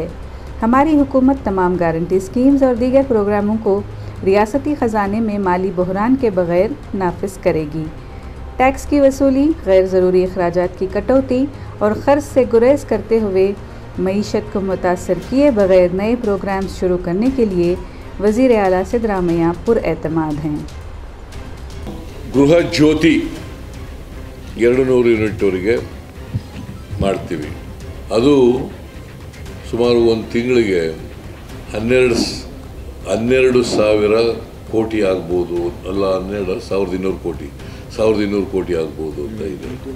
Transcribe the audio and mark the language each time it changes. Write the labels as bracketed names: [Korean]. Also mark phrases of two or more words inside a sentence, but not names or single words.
[Urdu] ہماری حکومت تمام گارنٹی اسکیمز اور دیگر پروگراموں کو ریاستی خزانے میں مالی بحران کے بغیر نافذ کرے گی. ٹیکس کی وصولی، غیر ضروری اخراجات کی کٹوتی اور خرچ سے گریز کرتے ہوئے معیشت کو متاثر کیے بغیر نئے پروگرامز شروع کرنے کے لیے وزیر اعلیٰ سدارامیا پراعتماد ہیں. [Kannada] ಗೃಹ ಜ್ಯೋತಿ 200 ಯೂನಿಟ್ವರೆಗೆ ಮಾಡ್ತೀವಿ. ಅದು ಸುಮಾರು ಒಂದು ತಿಂಗಳಿಗೆ 12,000 ಕೋಟಿ ಆಗ್ಬೋದು, ಅಲ್ಲ 12,200 ಕೋಟಿ 1,200 ಕೋಟಿ ಆಗ್ಬೋದು ಅಂತ ಇದೆ.